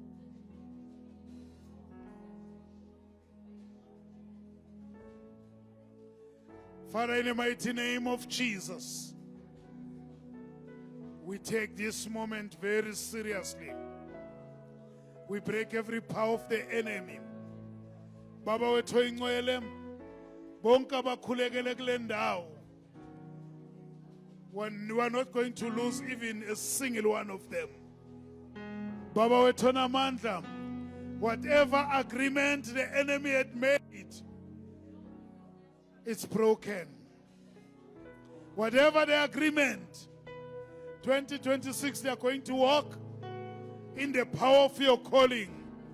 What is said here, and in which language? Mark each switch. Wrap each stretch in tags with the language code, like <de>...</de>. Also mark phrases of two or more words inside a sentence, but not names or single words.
<en>Father, in the mighty name of Jesus, we take this moment very seriously. We break every power of the enemy.</en> <xh>Baba wethu ingcwele, bonke abakhulekele kule ndawo.</xh> <en>When we are not going to lose even a single one of them.</en> <xh>Baba wethu onamandla,</xh> <en>whatever agreement the enemy had made, it's broken. Whatever the agreement, 2026 they are going to walk in the power of your calling.</en>